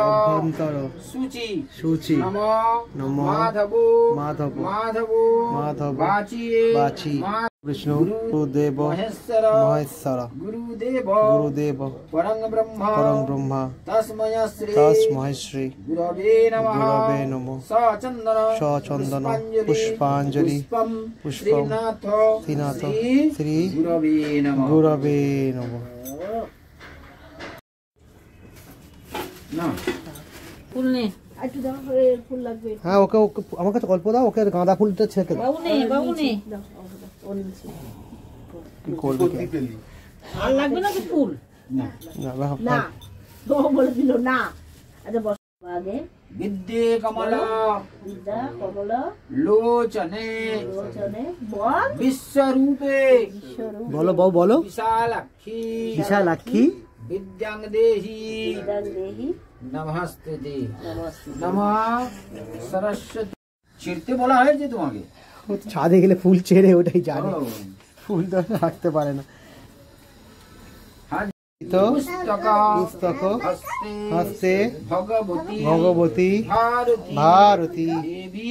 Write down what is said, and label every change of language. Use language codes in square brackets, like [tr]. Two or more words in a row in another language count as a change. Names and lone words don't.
[sa] অভ্যন্তর সূচি সূচি নমো নমো মাধব মাধব মাধব মাধব বাচি বাচি বিষ্ণু গুরুদেব মহেশ্বর মহেশ্বর গুরুদেব গুরুদেব পরং ব্রহ্ম পরং ব্রহ্মা তস্মৈ শ্রী তস্মৈ শ্রী গুরবে নমঃ গুরবে নমঃ সচন্দন সচন্দন পুষ্পাঞ্জলি পুষ্পম পুষ্পম শ্রীনাথ শ্রীনাথ শ্রী গুরবে নমঃ গুরবে নমঃ। [bn] না ফুল নে, একটু দাও, ফুল লাগবে। হ্যাঁ ওকে ওকে আমার কাছে অল্প দাও, ওকে গাঁদা ফুলটা ছেঁকে দাও। বাবু নে, বাবু নে। কি করবে কে? আর লাগবে না তো ফুল? না না, বাহ, না, ও বলে দিল না। আচ্ছা বস। [sa] आगे विद्ये कमला विद्या कमल लोचने लोचने बोल विश्वरूपे विश्वरूप [bn] বলো বাবু বলো। [sa] विशालाक्षी বিশালাক্ষী विद्यांग देहि देहि नमस्ते दे नमस्ते नमः सरस्वती [bn] চিরতে বলা হয়েছে তোমাকে ও তো ছাদে গেলে ফুল ছেড়ে ওটাই জানে, ও, ফুল তো রাখতে পারে না। হ্যাঁ, তো [sa] পুস্তক পুস্তক হস্তে হস্তে ভগবতী ভগবতী ভারতী ভারতী দেবী